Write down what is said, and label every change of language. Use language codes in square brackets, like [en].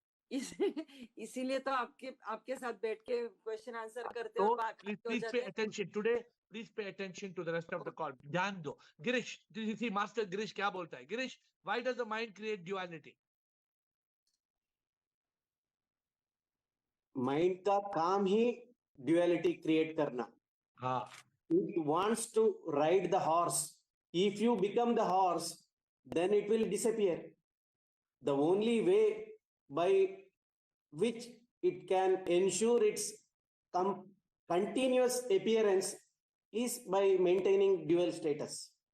[hi] इसीलिए तो आपके साथ बैठ के क्वेश्चन आंसर करते हो. [en] Please pay attention today. Please pay attention to the rest of the call. [hi] ध्यान दो. [en] Girish, did you see Master Girish [hi] क्या बोलता है? [en] Girish, why does the mind create duality? [hi] Mind का काम ही ड्यूअलिटी क्रिएट करना. हाँ. [en] It wants to ride the horse. If you become the horse, then it will disappear. The only way by which it can ensure its continuous appearance is by maintaining dual status.